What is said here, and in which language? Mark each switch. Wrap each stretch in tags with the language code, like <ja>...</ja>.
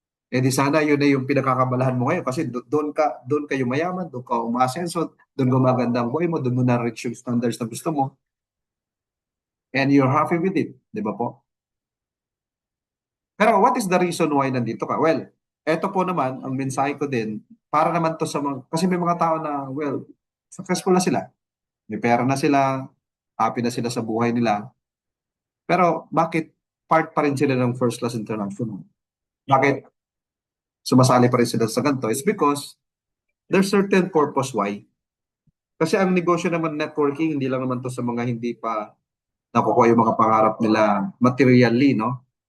<tl>Eh di sana yun na yung pinakakabalahan mo ngayon kasi doon kayo mayaman, doon ka umaasenso, doon gumaganda ang buhay mo, doon mo na-reach yung standards na gusto mo,</tl> <en>and you're happy with it,</en> <tl>di ba po?</tl> <en>Pero what is the reason why</en> <tl>nandito ka? Well, eto po naman, ang mensahe ko din, para naman to sa mga, kasi may mga tao na, well, successful na sila. May pera na sila, happy na sila sa buhay nila. Pero bakit part pa rin sila ng first class international? Bakit sumasali pa rin sila sa ganito?</tl> <en>It's because there's certain purpose why.</en> <tl>Kasi ang negosyo naman networking, hindi lang naman to sa mga hindi pa nakukuha yung mga pangarap nila materially, no?</tl>